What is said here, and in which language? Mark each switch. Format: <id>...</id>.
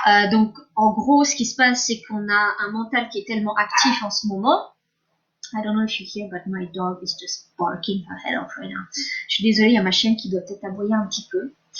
<fr>Donc, en gros, ce qui se passe, c'est qu'on a un mental qui est tellement actif en ce moment.</fr> <en>I don't know if you hear, but my dog is just barking her head off right now.</en> <fr>Je suis désolée, il y a ma chienne qui doit peut-être aboyer un petit peu.</fr>